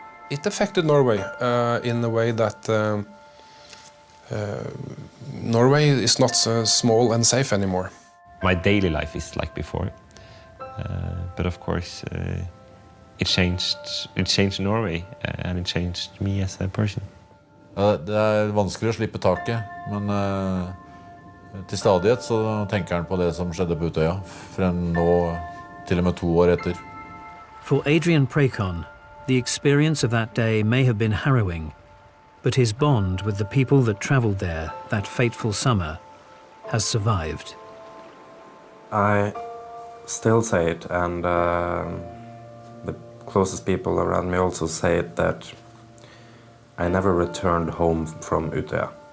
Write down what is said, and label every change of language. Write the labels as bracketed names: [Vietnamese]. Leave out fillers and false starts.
[English] It affected Norway in the way that Norway is not so small and safe anymore. My daily life is like before, but of course it changed Norway and it changed me as a person. [Norwegian] Det vanskelig å slippe taket, men til stadighet så tenker han på det som skjedde på Utøya, frem nå til og med 2 år etter. [English] For Adrian Prekon, the experience of that day may have been harrowing, but his bond with the people that travelled there that fateful summer has survived. I still say it, and the closest people around me also say it, that I never returned home from Utøya.